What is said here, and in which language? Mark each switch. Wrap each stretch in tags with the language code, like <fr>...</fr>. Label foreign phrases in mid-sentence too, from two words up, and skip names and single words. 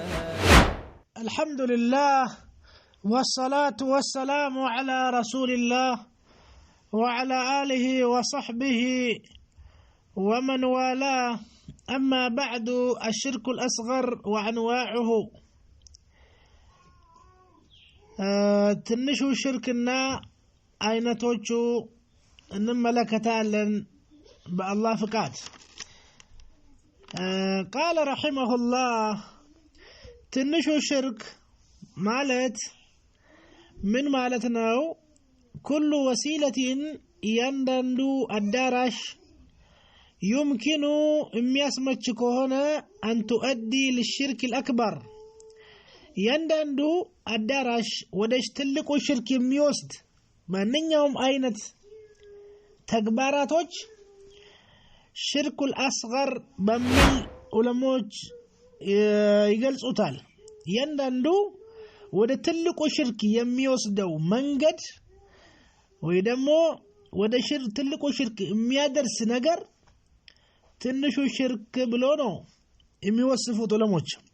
<ar>الحمد لله والصلاة والسلام على رسول الله وعلى آله وصحبه ومن والاه. أما بعد، الشرك الأصغر وأنواعه.</ar> <am>ትንሹ ሽርክና አይነቶቹ እንመለከታለን በአላህ ፍቃድ።</am> <ar>قال رحمه الله</ar> <am>ትንሹ ሽርክ ማለት ምን ማለት ነው?</am> <ar>كل وسيلة</ar> <am>እያንዳንዱ አዳራሽ يمكن የሚያስመች ከሆነ</am> <ar>أن تؤدي للشرك الأكبر</ar> <am>እያንዳንዱ አዳራሽ ወደ ትልቁ ሽርክ የሚወስድ ማንኛውም አይነት ተግባራቶች</am> <ar>الشرك الأصغر</ar> <am>በሚል ዑለሞች ይገልጹታል። እያንዳንዱ ወደ ትልቁ ሽርክ የሚወስደው መንገድ ወይ ደግሞ ወደ ትልቁ ሽርክ የሚያደርስ ነገር ትንሹ ሽርክ ብሎ ነው የሚወስፉት ዑለሞች።</am>